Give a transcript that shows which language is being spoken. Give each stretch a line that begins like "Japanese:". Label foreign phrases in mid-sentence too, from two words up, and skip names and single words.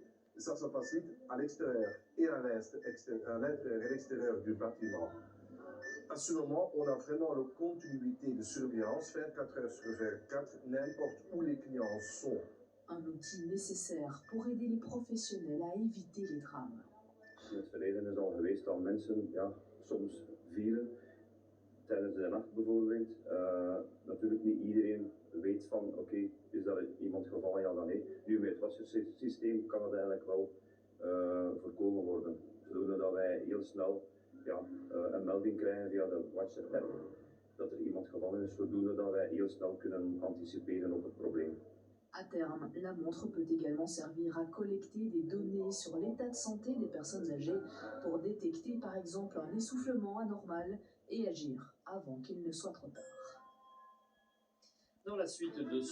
French: Et ça se facilite à l'extérieur et à l'intérieur et l'extérieur du bâtiment. À ce moment, on a vraiment la continuité de surveillance 24 heures sur 24, n'importe où les clients sont. Un outil nécessaire pour aider les professionnels à éviter les drames.
Dutch: In het verleden is al geweest dat mensen soms vielen tijdens de nacht bijvoorbeeld. Natuurlijk niet iedereen weet van oké, is dat iemand gevallen, ja dan nee. Nu met het wassersysteem kan het eigenlijk wel voorkomen worden. Zodat wij heel snel een melding krijgen via de Watcher app dat er iemand gevallen is, zodoende dat wij heel snel kunnen anticiperen op het probleem.
French: À terme, la montre peut également servir à collecter des données sur l'état de santé des personnes âgées pour détecter par exemple un essoufflement anormal et agir avant qu'il ne soit trop tard. Dans la suite de ce